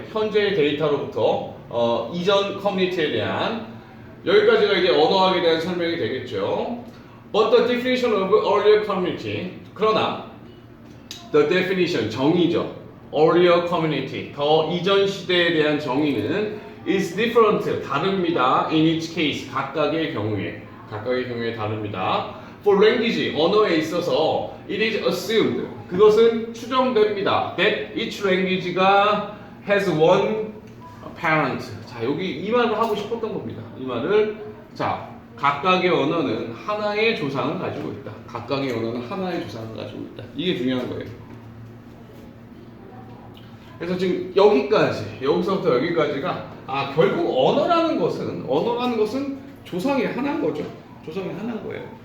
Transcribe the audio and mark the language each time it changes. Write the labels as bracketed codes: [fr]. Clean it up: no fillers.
[ko] 현재의 데이터로부터 이전 커뮤니티에 대한. 여기까지가 이제 언어학에 대한 설명이 되겠죠. [en] But the definition of earlier community, [ko] 그러나 [en] the definition, [ko] 정의죠. [en] earlier community, [ko] 더 이전 시대에 대한 정의는 [en] is different, [ko] 다릅니다. [en] in each case, [ko] 각각의 경우에 다릅니다. [en] For language, [ko] 언어에 있어서 [en] it is assumed, [ko] 그것은 추정됩니다. [en] that each language가 has one parent. [ko] 자, 여기 이 말을 하고 싶었던 겁니다. 이 말을, 자, 각각의 언어는 하나의 조상을 가지고 있다. 각각의 언어는 하나의 조상을 가지고 있다. 이게 중요한 거예요. 그래서 지금 여기서부터 여기까지가 결국 언어라는 것은 조상이 하나인 거죠. 조상이 하나인 거예요.